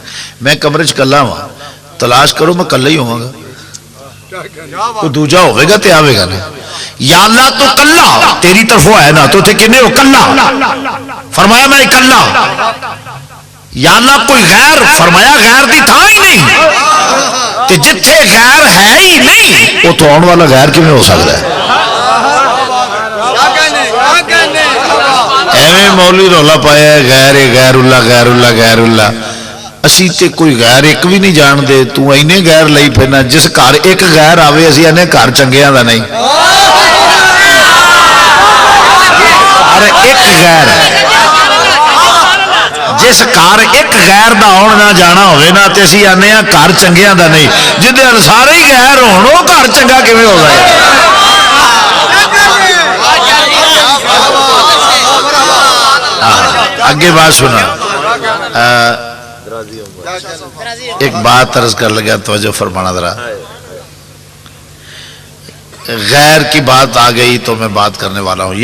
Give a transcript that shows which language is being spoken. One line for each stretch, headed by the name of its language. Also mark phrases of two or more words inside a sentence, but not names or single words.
Punjabi: میں کمرے چ کلہ ہوں، تلاش کرو میں کلہ ہی ہوں گا، تو دوجا ہوئے گا تے آوے گا نا۔ یا اللہ تو کلہ تیری طرف ہے نا، تو تھے کنے ہو؟ کلہ۔ فرمایا میں کلہ۔ یا اللہ کوئی غیر؟ فرمایا غیر دی تھا ہی نہیں، تے جتھے غیر ہے ہی نہیں، وہ تو آن والا غیر کی میں ہو سکتا ہے۔ ایویں مولوی رولا پایا ہے
Arabic: غیر اللہ غیر اللہ غیر اللہ۔
Punjabi: اسی تے کوئی غیر ایک بھی نہیں جان دے، تو اینے غیر لئی پھرنا، جس گھر ایک غیر آوے اسی آنے گھر چنگیاں دا نہیں، گھر ایک غیر، جس گھر ایک غیر دا آن نہ جانا ہوئے نا تے اسی آنے گھر چنگیاں دا نہیں، جدے سارے ہی غیر ہون وہ گھر چنگا کیویں ہو جائے؟
Urdu: آگے بات سنا، ایک بات عرض کر لگا، توجہ فرمانا ذرا، غیر کی بات آ گئی تو میں بات کرنے والا ہوں۔